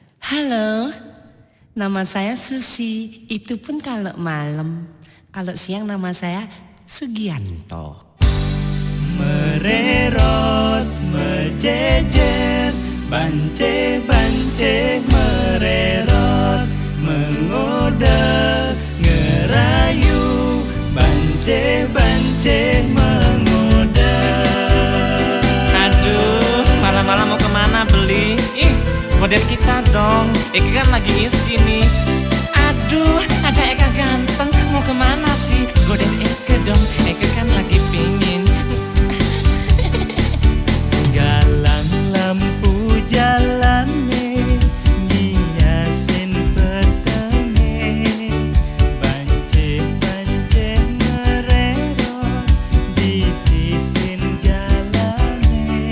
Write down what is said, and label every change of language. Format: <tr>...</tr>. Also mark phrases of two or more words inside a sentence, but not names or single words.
<id>Halo, nama saya Susi. Itu pun kalau malam. Kalau siang nama saya Sugianto.</id> <jv>Mererot, mejejer, bance-bance mererot, mengode, ngerayu, bance-bance mengode.</jv> <id>Aduh, malam-malam mau kemana beli? Ih, model kita dong. Eka kan lagi isi nih. Aduh, ada Eka ganteng. Mau kemana sih? Godain Eka dong. Eka kan lagi pingin.</id> <jv>Galang lampu jalane, ngiasin petenge, bance-bance mererot, di sisin jalane.</jv>